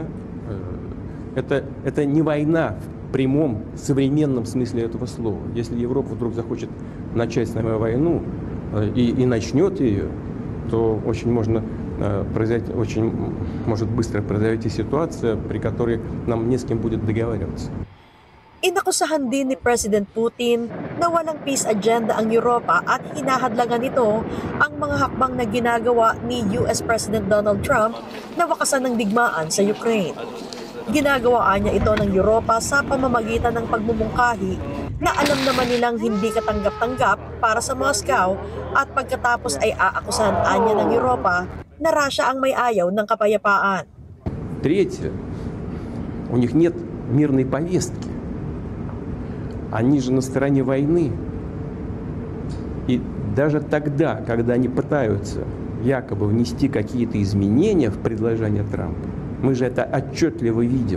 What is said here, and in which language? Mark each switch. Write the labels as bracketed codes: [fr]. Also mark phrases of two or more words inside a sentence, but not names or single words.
[ru] Это не война в прямом, современном смысле этого слова. Если Европа вдруг захочет начать с нами войну и начнет ее, то очень может быстро произойти ситуация, при которой нам не с кем будет договариваться. [tl] Inakusahan din ni President Putin na walang peace agenda ang Europa at hinahadlangan nito ang mga hakbang na ginagawa ni [en] US President [tl] Donald Trump na wakasan ng digmaan sa Ukraine. Ginagawaan niya ito ng Europa sa pamamagitan ng pagmumungkahi na alam naman nilang hindi katanggap-tanggap para sa Moscow at pagkatapos ay aakusahan niya ng Europa na Russia ang may ayaw ng kapayapaan. [ru] Третье, у них нет мирной повестки. Они же на стороне войны. И даже тогда, когда они пытаются якобы внести какие-то изменения в предложение Трампа, мы же это отчетливо видим.